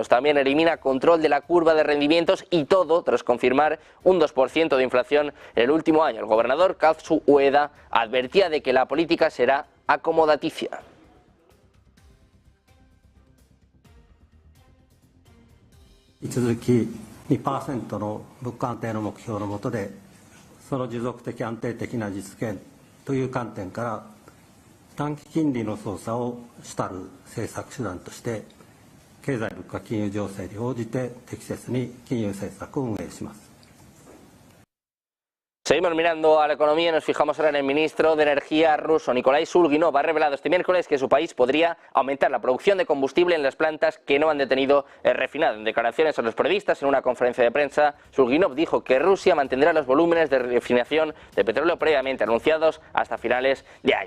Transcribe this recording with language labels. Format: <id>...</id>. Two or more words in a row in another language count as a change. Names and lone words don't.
<es>También elimina control de la curva de rendimientos y todo tras confirmar un 2% de inflación en el último año. El gobernador Kazuo Ueda advertía de que la política será acomodaticia.</es> <ja>引き続き 2% の物価安定の目標の下で、その持続的安定的な実現という観点から短期金利の操作を主たる政策手段として経済物価金融情勢に応じて適切に金融政策を運営します。</ja> <es>Seguimos mirando a la economía y nos fijamos ahora en el ministro de Energía ruso, Nikolai Shulginov. Ha revelado este miércoles que su país podría aumentar la producción de combustible en las plantas que no han detenido el refinado. En declaraciones a los periodistas en una conferencia de prensa, Shulginov dijo que Rusia mantendrá los volúmenes de refinación de petróleo previamente anunciados hasta finales de año.</es>